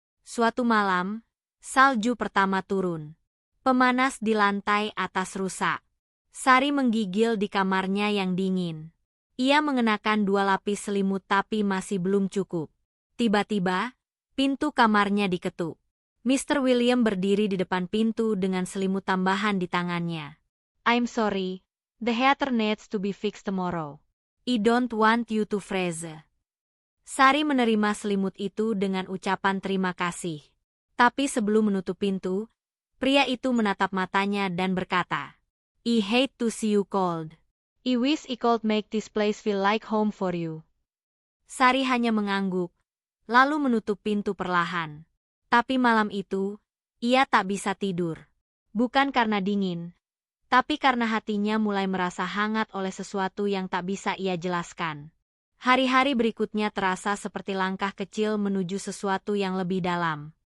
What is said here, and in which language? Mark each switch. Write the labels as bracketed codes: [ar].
[id] Suatu malam, salju pertama turun. Pemanas di lantai atas rusak. Sari menggigil di kamarnya yang dingin. Ia mengenakan 2 lapis selimut tapi masih belum cukup. Tiba-tiba, pintu kamarnya diketuk. Mr. William berdiri di depan pintu dengan selimut tambahan di tangannya. [en] "I'm sorry, the heater needs to be fixed tomorrow. I don't want you to freeze." [id] Sari menerima selimut itu dengan ucapan terima kasih. Tapi sebelum menutup pintu, pria itu menatap matanya dan berkata, [en] "I hate to see you cold. I wish I could make this place feel like home for you." [id] Sari hanya mengangguk, lalu menutup pintu perlahan. Tapi malam itu, ia tak bisa tidur. Bukan karena dingin, tapi karena hatinya mulai merasa hangat oleh sesuatu yang tak bisa ia jelaskan. Hari-hari berikutnya terasa seperti langkah kecil menuju sesuatu yang lebih dalam.